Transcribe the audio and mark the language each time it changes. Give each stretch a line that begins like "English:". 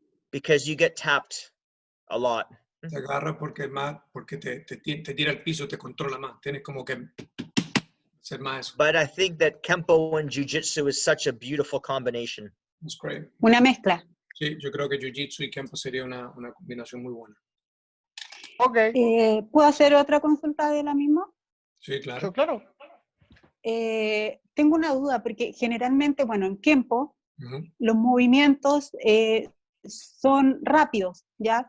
English: because you get tapped a lot.
Spanish: Te agarra porque te tira al piso, te controla más. Tienes como que hacer más eso.
English: But I think that Kenpo and Jiu-Jitsu is such a beautiful combination. That's great.
Spanish: Una mezcla. Sí, yo creo que Jiu-Jitsu y Kenpo sería una combinación muy buena.
English: Okay.
Spanish: ¿Puedo hacer otra consulta de la misma? Sí, claro. Claro. Tengo una duda, porque generalmente, bueno, en Kenpo, Ujú. los movimientos son rápidos, ¿ya?